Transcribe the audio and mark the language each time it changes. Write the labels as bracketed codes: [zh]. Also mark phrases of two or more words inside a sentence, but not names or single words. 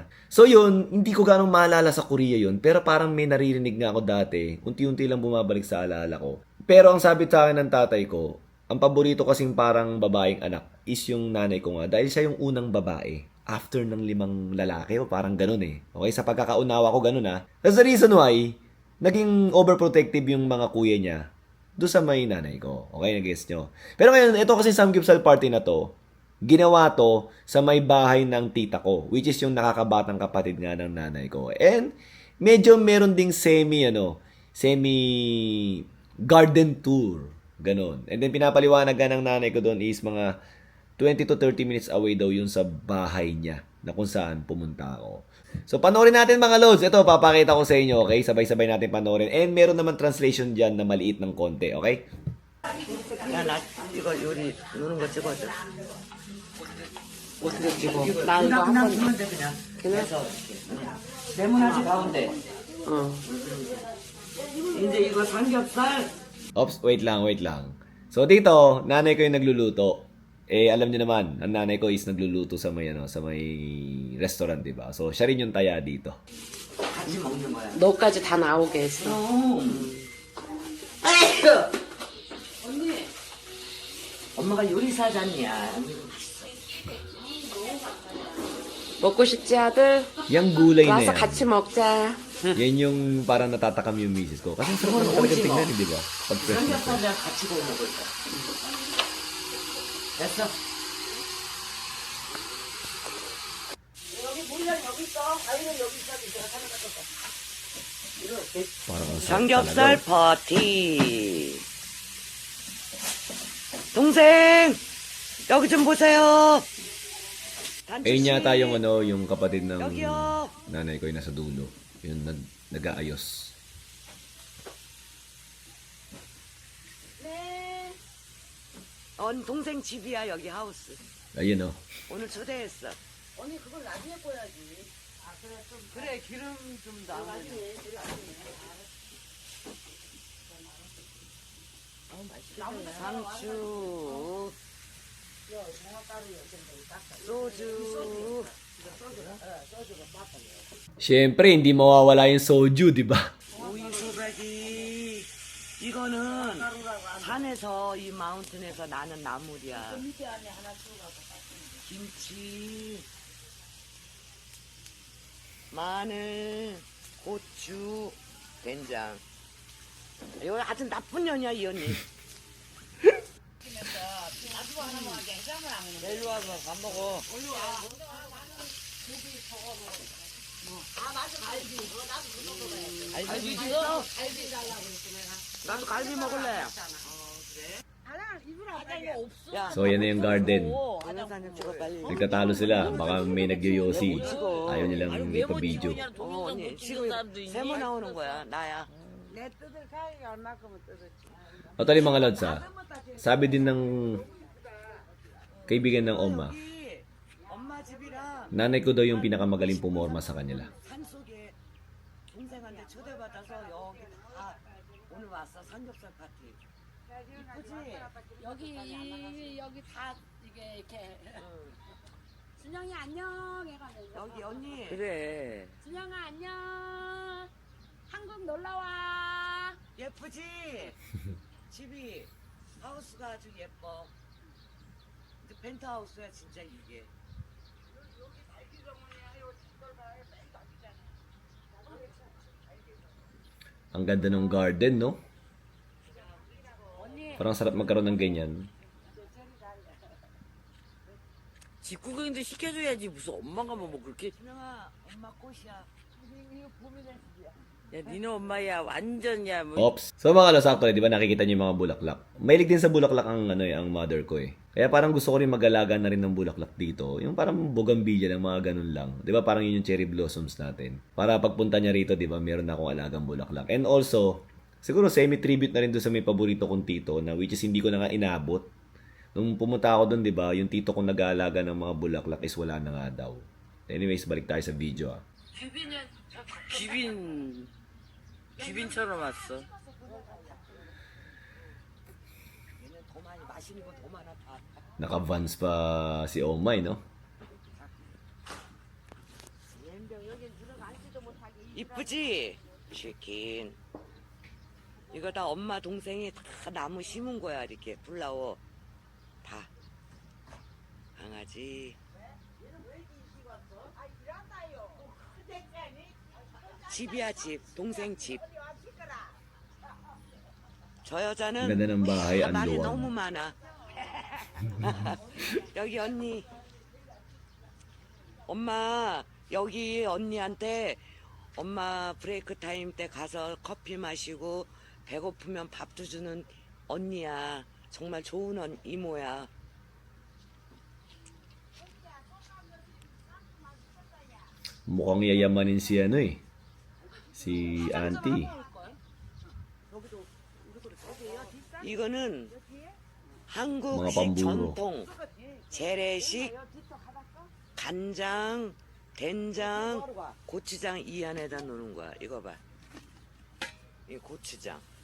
[tl] So yun, hindi ko ganong maalala sa Korea yun, pero parang may naririnig nga ako dati, unti-unti lang bumabalik sa alaala ko. Pero ang sabi sa akin ng tatay ko, ang paborito kasing parang babaeng anak is yung nanay ko nga, dahil siya yung unang babae after ng 5 lalaki, o parang ganun eh. Okay, sa pagkakaunawa ko ganun ah. [en] That's the reason why, [tl] naging overprotective yung mga kuya niya doon sa may nanay ko. Okay, nag-guess nyo. Pero ngayon, ito kasi Samgyupsal Party na to, ginawa to sa may bahay ng tita ko, [en] which is [tl] yung nakakabatang kapatid nga ng nanay ko. And medyo meron ding [en] semi garden tour. [tl] Ganon. [en] And then [tl] pinapaliwanagan ng nanay ko doon is mga [en] 20 to 30 minutes away [tl] daw yun sa bahay niya na kung saan pumunta ako. So, panoorin natin mga lods. Ito, papakita ko sa inyo, okay? Sabay-sabay natin panoorin. And meron naman translation dyan na maliit ng konti, okay? [ko] 야, 나 이거 요리 노는 거 찍어줘. 어떻게 찍어? 나 이거 한번 주면 돼 그냥. 그래서 네모나지 가운데. 이제 이거 삼겹살. [tl] Oops, wait lang. So, dito, nanay ko yung nagluluto. Eh, alam niyo naman, ang nanay ko is nagluluto sa may, sa may restaurant, diba? So, siya rin yung taya dito. [ko] 같이 먹는 거야. 너까지 다 나오게 했어. 언니. 엄마가 요리사잖냐. 먹고 싶지 아들? [tl] Yung gulay na [ko] 와서 [tl] yan, [ko] 같이 먹자. [tl] yan yung parang natatakam yung misis ko. Kasi sarap naman talagang tingnan, di ba? Pag fresh na fresh. [ko] 삼겹살이랑 같이 구워 먹을 거야. 됐어. [tl] Parang ang sarap [ko] 삼겹살 [tl] talaga. [ko] 파티. 동생 여기 좀 보세요. [tl] Ayun yata yung yung kapatid ng [ko] 여기요. [tl] nanay ko yung nasa dulo. Yung nag-aayos. [ko] 동생 집이야 여기 하우스. [tl] Ayun oh. [ko] 오늘 초대했어. 언니 그걸 나중에 꺼야지. 아 그래 좀 그래 기름 좀 나중에. 상추. 소주. [tl] Siyempre, hindi mawawala yung soju, di ba? [ko] 오이 소백이. 이거는 산에서 이 마운틴에서 나는 나물이야. 김치, 마늘, 고추, 된장. 이거 아주 나쁜 년이야 이 언니. 일로 와서 밥 먹어. 갈비 있어? 나도 갈비 먹을래. 야, [tl] So, yan na yung garden. [ko] 동영상 찍어 빨리. [tl] Nagtatalo sila. Baka may nagyoyosi. Ayaw nilang ipabidyo. [ko] 언니 지금 세모 나오는 거야 나야. [tl] Actually, mga lods sabi din ng kaibigan ng oma, [ko] 여기 엄마 집이랑 [tl] nanay ko daw yung pinakamagaling pumorma sa kanila. [ko] 산속에 동생한테 초대받아서 여기 다 오늘 왔어 삼겹살 파티. 이쁘지? 여기 다 이게 이렇게 준영이 안녕 해가면서 여기 언니. 그래. 준영아 안녕 한국 놀러와 예쁘지? 집이 하우스가 아주 예뻐. 근데 펜트하우스야 진짜 이게. [tl] Ang ganda ng garden, no? Parang sarap magkaroon ng ganyan. [ko] 집구경도 시켜줘야지. 무슨 엄마가 뭐 그렇게. 준영아, 엄마 꽃이야. 이거 봄이네, 야, 니네 엄마야. 완전야. 뭐. Oops. [tl] So mga lods, actually, di ba nakikita niyo yung mga bulaklak? Mahilig din sa bulaklak ang, ang mother ko eh. Kaya parang gusto ko rin mag-alaga na rin ng bulaklak dito. Yung parang bougainvillea ng mga ganun lang. Di ba parang yun yung [en] cherry blossoms [tl] natin. Para pagpunta niya rito, di ba, meron na akong alagang bulaklak. [en] And also, [tl] siguro semi-tribute na rin doon sa may paborito kong tito na [en] which is [tl] hindi ko na nga inabot. Nung pumunta ako doon, di ba, yung tito kong nag-aalaga ng mga bulaklak is wala na nga daw. Anyways, balik tayo sa video ah. [ko] 귀빈처럼 왔어. 얘는 더 많이 마시는 거 더 많아 다. [tl] Naka-vans pa si Omay, no? [ko] 이쁘지? 치킨. 이거 다 엄마 동생이 다 나무 심은 거야. 이렇게 플라워 다. 강아지. 집이야 집. 동생 집. 저 여자는 [tl] Ganda ng bahay, ang [ko] 말이 [tl] luwag. [ko] 너무 많아. 여기 언니. 엄마 여기 언니한테 엄마 [en] break time [ko] 때 가서 커피 마시고 배고프면 밥도 주는 언니야. 정말 좋은 이모야. [tl] Mukhang yayamanin si ano eh. Si auntie. [ko] 이거는 한국식 [tl] mga pamburo. [ko] 전통 재래식 간장, 된장, 고추장 이 안에다 넣는 거야. 이거 봐. 이 고추장.